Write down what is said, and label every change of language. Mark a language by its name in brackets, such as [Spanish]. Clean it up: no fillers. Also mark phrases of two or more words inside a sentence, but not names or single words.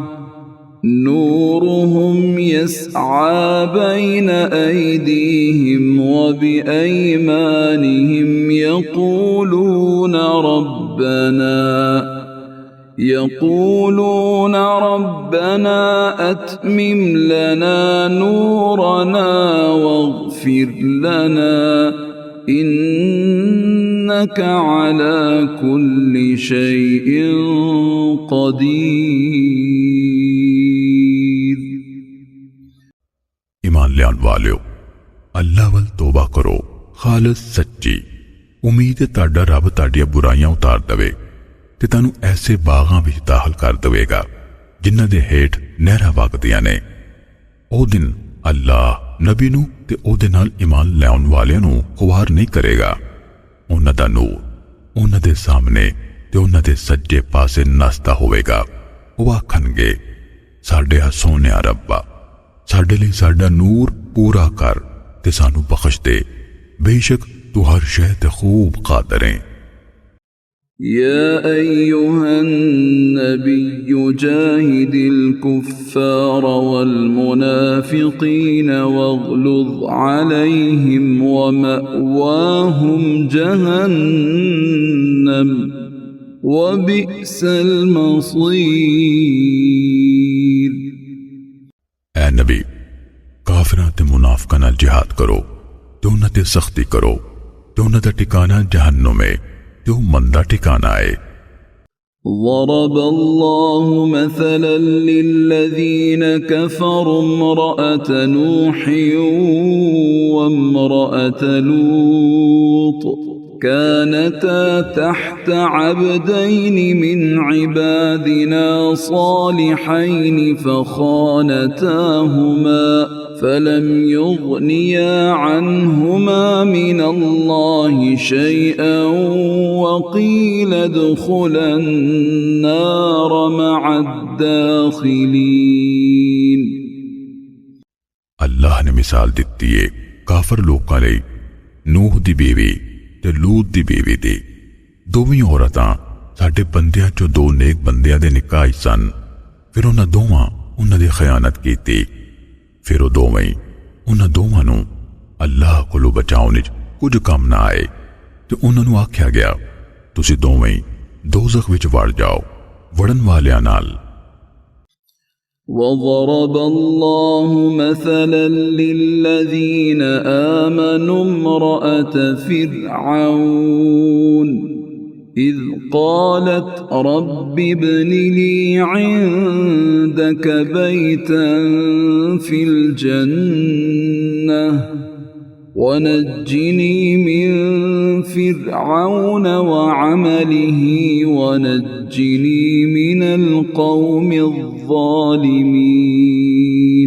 [Arabic] نورهم يسعى بين أيديهم وبأيمانهم يقولون ربنا أتمم لنا نورنا واغفر لنا إنك على كل شيء قدير। [Punjabi] ایمان لیان والیو، اللہ ول توبہ کرو خالص سچی امید ہے تاڑا رب تاڑیاں برائیاں اتار دوے تے تانوں ایسے باغاں وچ داخل کر دیویگا جنہاں دے ہیٹھ نہراں وگدیاں نے. او دن اللہ نبی نوں تے اودے نال ایمان لیاؤن والیاں نوں خوار نہیں کریگا. انہاں دا نور انہاں دے سامنے تے انہاں دے سجے پاسے نسدا ہووے گا. او آکھنگے، ساڈے سونیا ربا، ساڈے لئی ساڈا نور پورا کر تے سانوں بخش دے، بیشک تو ہر شے تے خوب قادر ہے. [Arabic] يا أيها النبي جاهد الكفار والمنافقين واغلظ عليهم ومأواهم جهنم وبئس المصير। [Punjabi] اے نبی، کافراں تے منافقاں نال جہاد کرو تے انہاں تے سختی کرو تے انہاں دا ٹھکانہ جہنم ہے تے مندا ٹھکانہ ہے. [Arabic] ضرب الله مثلا للذين كفروا امرأة نوح وامرأة لوط كانتا تحت عبدين من عبادنا صالحين فخانتاهما فلم يغنيا عنهما من الله شيئا وقيل ادخلا النار مع الداخلين। [Punjabi] اللہ نے مثال دتی ہے کافر لوکاں لئی نوح دی بیوی تے لوط دی بیوی دی. دوویں عورتاں ساڈے بندیاں چوں دو نیک بندیاں دے نکاح سن. پھر انہاں دوواں انہاں دی خیانت کیتی. پھر وہ دوویں انہاں دوواں نوں اللہ کولوں بچاؤن وچ کچھ کم نہ آئے تے انہاں نوں آکھیا گیا، تسیں دوویں دوزخ وچ وڑ جاؤ وڑن والیاں نال. [Arabic] وضرب الله مثلا للذين آمنوا امرأة فرعون إذ قالت رب ابن لي عندك بيتا في الجنة ونجني من فرعون وعمله ونجني من القوم الظالمين